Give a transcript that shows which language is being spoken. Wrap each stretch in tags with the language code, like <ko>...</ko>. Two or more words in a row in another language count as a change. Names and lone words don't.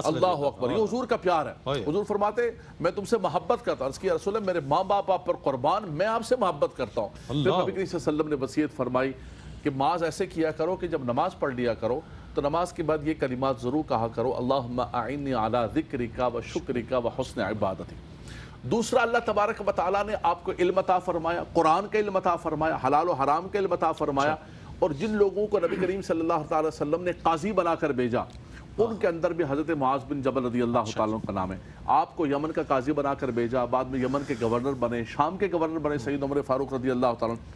<ar>اللہ اکبر۔</ar> <ur>یہ حضور کا پیار ہے۔ حضور فرماتے میں تم سے محبت کرتا ہوں، عرض کیا رسول اللہ میرے ماں باپ آپ پر قربان، میں آپ سے محبت کرتا ہوں۔ پھر نبی کریم</ur> <ar>صلی اللہ علیہ وسلم</ar> <ur>نے وصیت فرمائی کہ معاذ ایسے کیا کرو کہ جب نماز پڑھ لیا کرو تو نماز کے بعد یہ کلمات ضرور کہا کرو،</ur> <ar>اللہم اعنی علی ذکرک و شکرک و حسن عبادتی۔</ar> <ur>دوسرا،</ur> <ar>اللہ تبارک و تعالیٰ</ar> <ur>نے آپ کو علم عطا فرمایا، قرآن کا علم عطا فرمایا، حلال و حرام کا علم عطا فرمایا، اور جن لوگوں کو نبی کریم</ur> <ar>صلی اللہ تعالی وسلم</ar> <ur>نے قاضی بنا کر بھیجا ان کے اندر بھی حضرت معاذ بن جبل</ur> <ar>رضی اللہ تعالیٰ عنہ</ar> <ur>کا نام ہے۔ آپ کو یمن کا قاضی بنا کر بھیجا، بعد میں یمن کے گورنر بنے، شام کے گورنر بنے سید عمر فاروق</ur> <ar>رضی اللہ تعالیٰ عنہ۔</ar>